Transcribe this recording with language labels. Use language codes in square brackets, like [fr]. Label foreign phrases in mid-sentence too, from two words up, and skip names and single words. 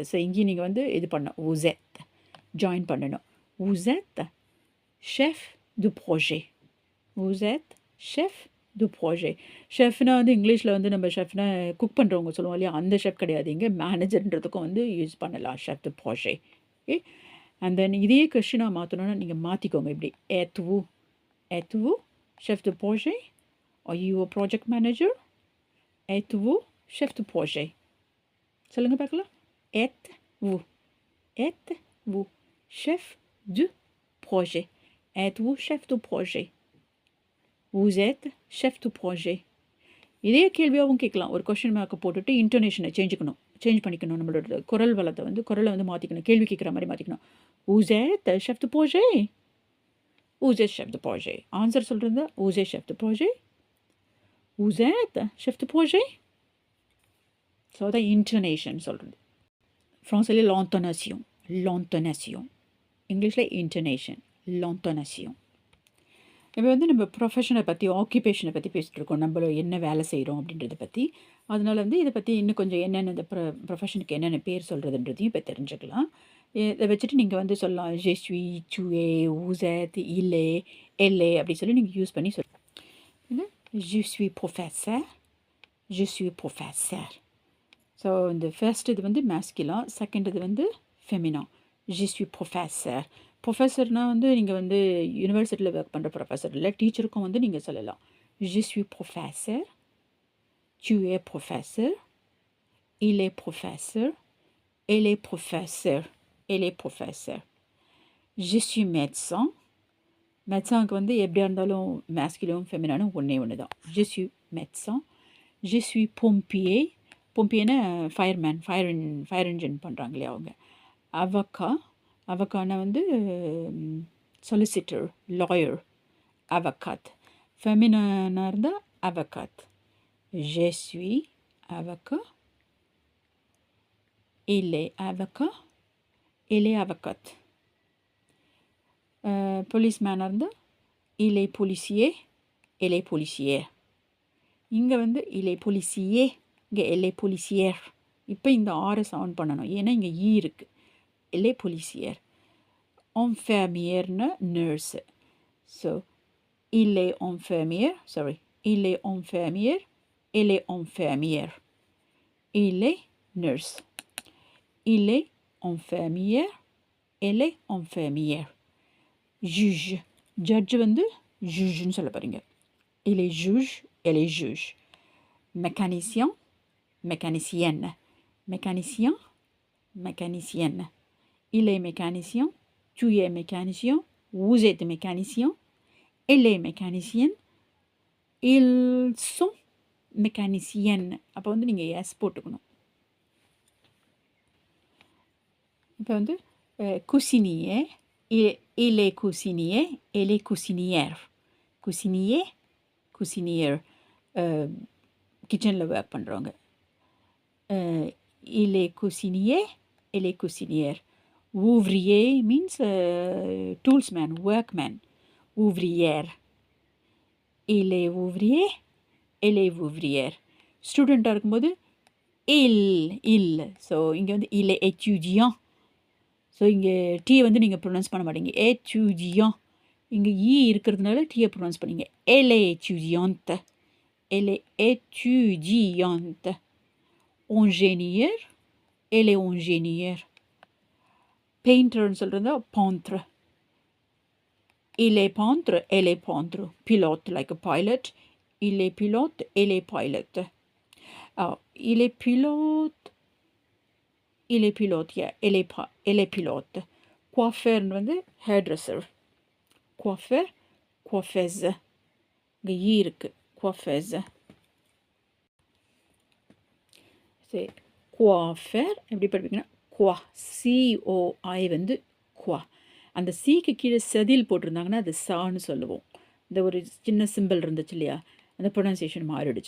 [ta] ஸோ இங்கேயும் நீங்கள் வந்து இது பண்ணணும், [fr] vous êtes [ta] ஜாயின் பண்ணணும். [fr] vous êtes chef de projet, vous êtes chef de projet. [ta] ஷெஃப்னா வந்து இங்கிலீஷில் வந்து நம்ம ஷெஃப்னா குக் பண்ணுறவங்க சொல்லுவோம் இல்லையா, அந்த ஷெஃப் கிடையாது. இங்கே மேனேஜர்ன்றதுக்கும் வந்து யூஸ் பண்ணலாம் [fr] chef de projet. [ta] ஓகே. [en] and then [ta] இதே கொஷினாக மாற்றணுன்னா நீங்கள் மாற்றிக்கோங்க இப்படி. [fr] êtes-vous chef de projet, [en] are you a project manager, [fr] êtes-vous chef de projet. [ta] சொல்லுங்கள் பார்க்கலாம். [fr] êtes-vous chef de projet, êtes-vous chef de projet, vous êtes chef de projet. [ta] இதே கேள்வியாகவும் கேட்கலாம். ஒரு [en] question mark [ta] போட்டுட்டு [en] intonation change [ta] பண்ணிக்கணும். நம்மளோட குரல் வளத்தை வந்து குரலை வந்து மாற்றிக்கணும். கேள்வி கேட்குற மாதிரி மாற்றிக்கணும். [fr] vous êtes chef de projet, vous êtes chef de projet. [ta] ஆன்சர் சொல்கிறது [fr] vous êtes chef de projet, vous êtes chef de projet. [ta] ஸோ அதான் இன்டோனேஷன் சொல்கிறது. ஃப்ரான்ஸில் l'ontonation, இங்கிலீஷில் இன்டோனேஷன், l'ontonation. இப்போ வந்து நம்ம ப்ரொஃபஷனை பற்றி, ஆக்குபேஷனை பற்றி பேசிகிட்டு இருக்கோம். நம்ம என்ன வேலை செய்கிறோம் அப்படின்றத பற்றி. அதனால் வந்து இதை பற்றி இன்னும் கொஞ்சம் என்னென்ன இந்த ப்ரொஃபஷனுக்கு என்னென்ன பேர் சொல்கிறதுன்றதையும் இப்போ தெரிஞ்சுக்கலாம். இதை வச்சுட்டு நீங்கள் வந்து சொல்லலாம் [fr] je suis, tu es, vous êtes, il est, elle est [ta] அப்படி சொல்லி நீங்கள் யூஸ் பண்ணி சொல்லலாம். [fr] je suis professeur, je suis professeur. [ta] ஸோ இந்த ஃபர்ஸ்ட் இது வந்து மேஸ்குலா, செகண்ட் இது வந்து ஃபெமினா. [fr] je suis professeur. [ta] ப்ரொஃபஸர்னால் வந்து நீங்கள் வந்து [en] university work [ta] பண்ணுற ப்ரொஃபஸர் இல்லை, டீச்சருக்கும் வந்து நீங்கள் சொல்லலாம் [fr] je suis professeur, tu es professeur, il est professeur, elle est professeur, elle est professeur. je suis médecin. [ta] மெட்சானுக்கு வந்து எப்படியா இருந்தாலும் மேஸ்குலும் ஃபெமினானும் ஒன்று தான். [fr] je suis médecin. je suis pompier. [ta] பொம்பியனா [en] fireman, fire engine [ta] பண்ணுறாங்க இல்லையா அவங்க. அவக்கானா வந்து [en] solicitor, lawyer, [ta] அவகாத். ஃபெமினானாக இருந்தால் அவகாத். [fr] je suis avocat, il est avocat, elle est avocate. [ta] போலீஸ்மேனாக இருந்தால் [fr] il est policier, elle est policière. [ta] இங்கே வந்து [fr] il est policier, இங்கே elle est policière. [ta] இப்போ இந்த ஆரை சவுண்ட் பண்ணணும், ஏன்னா இங்கே ஈ இருக்குது. [fr] elle est policière. Infirmière, nurse. So, il est infirmière, sorry. Il est infirmière, elle est infirmière. Il est nurse. Il est infirmière, elle est infirmière. Juge. [ta] Judge வந்து jugeன்னு சொல்ல போறீங்க. [fr] Il est juge, elle est juge. Mécanicien, mécanicienne. Mécanicien, mécanicienne. Il est mécanicien, tu es mécanicien, vous êtes mécanicien, elle est mécanicienne, ils sont mécaniciennes. [ta] அப்போ வந்து நீங்கள் எஸ் போட்டுக்கணும். இப்போ வந்து [fr] cuisinier, il est cuisinier, elle est cuisinière. Cuisinier, cuisinière. [en] kitchen work [ta] பண்ணுறவங்க. [fr] Il est cuisinier, elle est cuisinière. [en] Ouvrier means toolsman, workman. [fr] Ouvrière. Il est ouvrier, elle est ouvrière. [ta] ஸ்டூடெண்ட்டாக இருக்கும்போது il. ஸோ இங்கே வந்து [fr] il est étudiant. [ta] ஸோ இங்கே டீயை வந்து நீங்கள் ப்ரொனவுன்ஸ் பண்ண மாட்டீங்க. [fr] étudiant. [ta] இங்கே இருக்கிறதுனால டீயை ப்ரொனவுன்ஸ் பண்ணீங்க. [fr] Elle est étudiante. Elle est étudiante. Ingénieur, elle est ingénieur. [ta] Painterன்னு சொல்கிறது peintre. [fr] Il est peintre, elle est peintre. Pilote, [en] like a pilot. [fr] Il est pilote, elle est pilote. Il est pilote. Il est pilote, yeah. Elle est pilote. Coiffeur வந்து hairdresser. Coiffeur, coiffeuse. [ta] இங்கே இருக்கு coiffeuse. சரி, coiffeur எப்படி படிப்பீங்கன்னா குவா, COI வந்து குவா. அந்த சிக்கு கீழே செதில் போட்டிருந்தாங்கன்னா அது சான்னு சொல்லுவோம். இந்த ஒரு சின்ன சிம்பிள் இருந்துச்சு இல்லையா, அந்த ப்ரொனன்சியேஷன் மாறிடுச்சு.